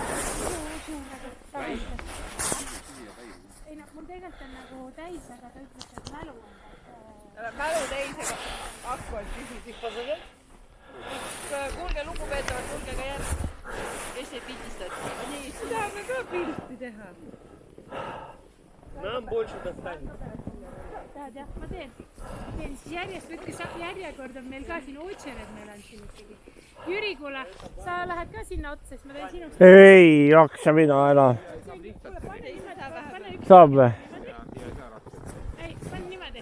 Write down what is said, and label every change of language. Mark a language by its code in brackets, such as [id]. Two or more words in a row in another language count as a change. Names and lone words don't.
[et] Ei no, mul tegelikult on nagu täis, aga ta ütles, et mälu on. Mälu täis, aga akku on tühi. Kuulge lugupeetavad, tulge ka järgi. Kes ei pildistad? Nii, tahame ka pilti teha. [ru] Нам больше достанет. [et] Tahad jah, ma teen siis järjest, võtke järjekord on meil ka siin Otšered meil on siin ikkagi. Jüri, kuule, sa lähed ka sinna otsa, siis ma teen sinust. Ei jaksa mina enam. Saab või? Ei, pane niimoodi.